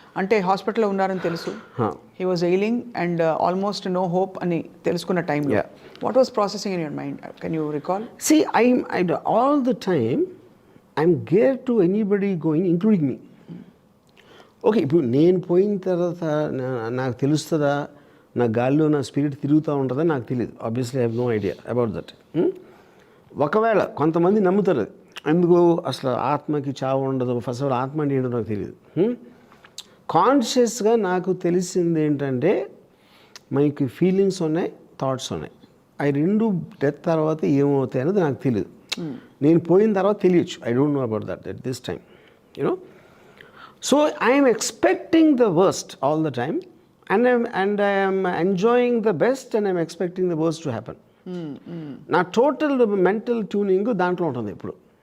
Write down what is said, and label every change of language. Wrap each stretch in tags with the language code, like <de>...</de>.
<te>అంటే హాస్పిటల్లో ఉన్నారని తెలుసు,</te> <en>he was ailing and almost no hope</en> <te>అని తెలుసుకున్న టైంలో</te> <en>What was processing in your mind? Can you recall? See, I all the time I'm geared to anybody going, including me.</en> <te>Okay, ఇప్పుడు నేను పోయిన తర్వాత నాకు తెలుస్తుందా, నా గాల్లో నా స్పిరిట్ తిరుగుతూ ఉంటుందా నాకు తెలియదు.</te> <en>Obviously I have no idea about that.</en> <te>ఒకవేళ కొంతమంది నమ్ముతారు అది, ఎందుకు అసలు ఆత్మకి చావు ఉండదు, ఫస్ట్ ఆఫ్ ఆల్ ఆత్మ అంటే ఏంటో నాకు తెలియదు. కాన్షియస్గా నాకు తెలిసింది ఏంటంటే మనకి ఫీలింగ్స్ ఉన్నాయి, థాట్స్ ఉన్నాయి. అవి రెండు డెత్ తర్వాత ఏమవుతాయి అనేది నాకు తెలియదు. నేను పోయిన తర్వాత తెలియచ్చు.</te> <en>I don't know about that at this time, you know. So I'm expecting the worst all the time and I am enjoying the best and I am expecting the worst to happen.</en> <te>నా total mental tuning దాంట్లో ఉంటుంది ఇప్పుడు.</te>